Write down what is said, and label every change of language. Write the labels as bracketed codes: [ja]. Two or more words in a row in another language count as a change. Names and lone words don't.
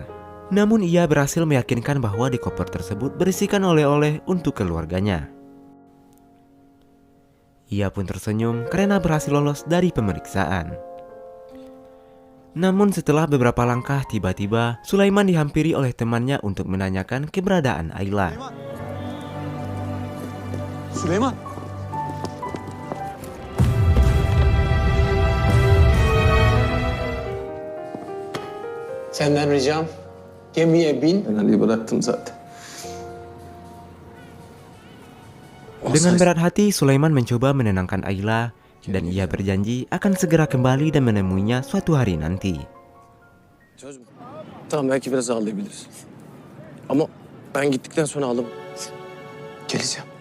[id] Namun ia berhasil meyakinkan bahwa di koper tersebut berisikan oleh-oleh untuk keluarganya. Ia pun tersenyum karena berhasil lolos dari pemeriksaan. Namun setelah beberapa langkah, tiba-tiba Sulaiman dihampiri oleh temannya untuk menanyakan keberadaan Ayla. [tr] Süleyman. Senden ricam gemiye bin. Ben Ali'yi bıraktım zaten. [id] Dengan berat hati, Sulaiman mencoba menenangkan Ayla dan ia berjanji akan segera kembali dan menemuinya suatu hari nanti. [tr] Söz mü? Tamam belki biraz ağlayabiliriz. Ama ben gittikten sonra alıp geleceğim.